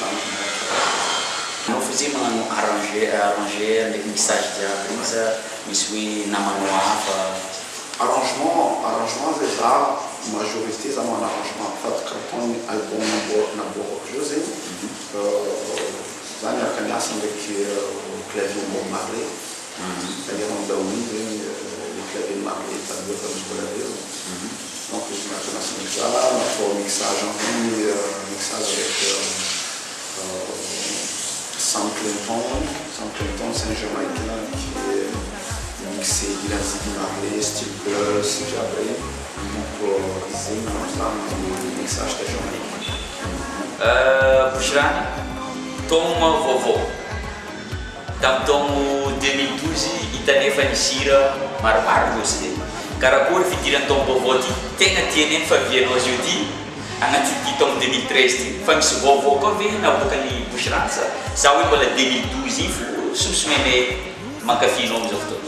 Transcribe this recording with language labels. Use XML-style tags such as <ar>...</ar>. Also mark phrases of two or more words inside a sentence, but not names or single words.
<mg>anao fa zay magnano arranger ndraiky mixage jiaby regny sa misy hoe namanao hafa arrangement zay za majorité za magnano arrangement fady carton album naborako zao zegny za miaraka miasa ndraiky clavier Bob Marley c'est-à-dire andaony zegny le clavier Marley taloha tamizikola reo donc izy miaraka miasa ndraiky za natao mixage</mg> <fr>en ligne mixage avec Sam Clinton c'est un Jamaïcain qui est mixé il a Ziggy Marley, Steve Plus, Jabré donc c'est un mixage de Jamaïque</fr> <mg>Bosirany taogno vaovao tamin'ny taogno 2012 hitanefa nisira maromaro loatra zay karakory fidiran'ny taogno vaovao ty tegna tianeny fa vianao azy io ty agnaty ty taogno 2013 ty fa misy vaovao koa ve nabokany Bosirany sa hoe mbola 2012 iny fo somsomene mankafinao amizao fotoana</mg>